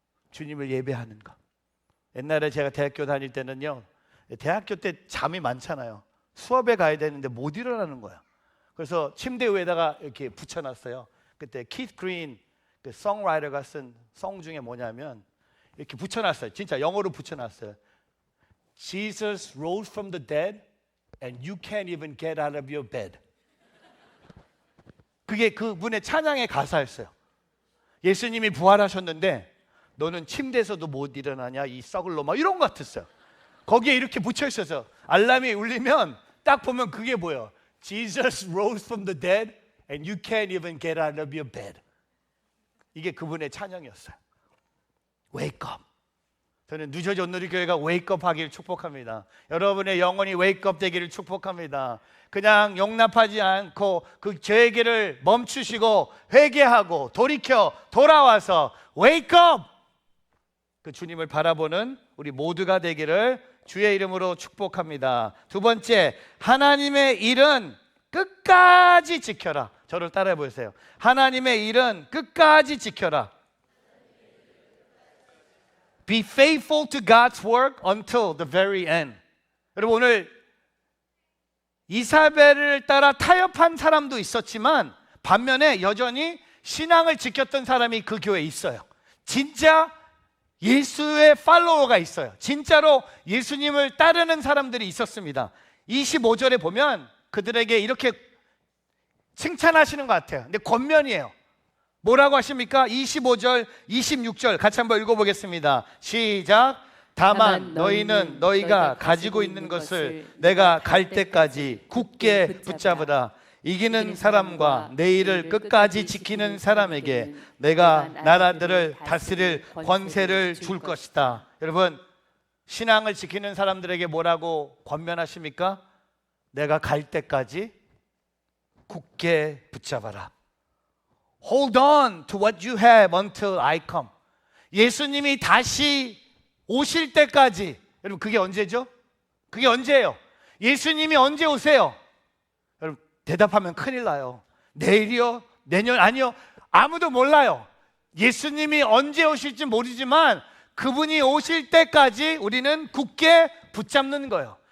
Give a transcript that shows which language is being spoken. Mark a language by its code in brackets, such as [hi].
[ko] 주님을 예배하는 거. 옛날에 제가 대학교 다닐 때는요, 대학교 때 잠이 많잖아요. 수업에 가야 되는데 못 일어나는 거야. 그래서 침대 위에다가 이렇게 붙여놨어요. 그때 키스 그린 그 송라이터가 쓴 송 중에 뭐냐면 이렇게 붙여놨어요. 진짜 영어로 붙여놨어요. [en] Jesus rose from the dead and you can't even get out of your bed. [ko] 그게 그분의 찬양의 가사였어요. 예수님이 부활하셨는데 너는 침대에서도 못 일어나냐 이 썩을 놈아, 이런 것 같았어요. 거기에 이렇게 붙여 있어서 알람이 울리면 딱 보면 그게 보여. [en] Jesus rose from the dead and you can't even get out of your bed. [ko] 이게 그분의 찬양이었어요. [en] Wake up. [ko] 저는 뉴저지 온누리교회가 [en] wake up [ko] 하기를 축복합니다. 여러분의 영혼이 wake up 되기를 축복합니다. 그냥 용납하지 않고 그 죄의 길을 멈추시고 회개하고 돌이켜 돌아와서 [en] wake up! [ko] 그 주님을 바라보는 우리 모두가 되기를 주의 이름으로 축복합니다. 두 번째, 하나님의 일은 끝까지 지켜라. 저를 따라해 보세요. 하나님의 일은 끝까지 지켜라. [en] Be faithful to God's work until the very end. [ko] 여러분, 오늘 이사벨을 따라 타협한 사람도 있었지만 반면에 여전히 신앙을 지켰던 사람이 그 교회에 있어요. 진짜 예수의 팔로워가 있어요. 진짜로 예수님을 따르는 사람들이 있었습니다. 25절에 보면 그들에게 이렇게 칭찬하시는 것 같아요. 근데 겉면이에요. 뭐라고 하십니까? 25절, 26절 같이 한번 읽어보겠습니다. 시작. 다만 너희는 너희가 가지고 있는 것을 내가 갈 때까지 굳게 붙잡으라. 이기는 사람과 내 일을 끝까지 지키는 사람에게 내가 나라들을 다스릴 권세를 줄 것이다. 여러분, 신앙을 지키는 사람들에게 뭐라고 권면하십니까? 내가 갈 때까지 굳게 붙잡아라. [en] Hold on to what you have until I come. [ko] 예수님이 다시 오실 때까지. 여러분, 그게 언제죠? 그게 언제예요? 예수님이 언제 오세요? 여러분, 대답하면 큰일 나요. 내일이요? 내년? 아니요. 아무도 몰라요. 예수님이 언제 오실지 모르지만 그분이 오실 때까지 우리는 굳게 붙잡는 거예요.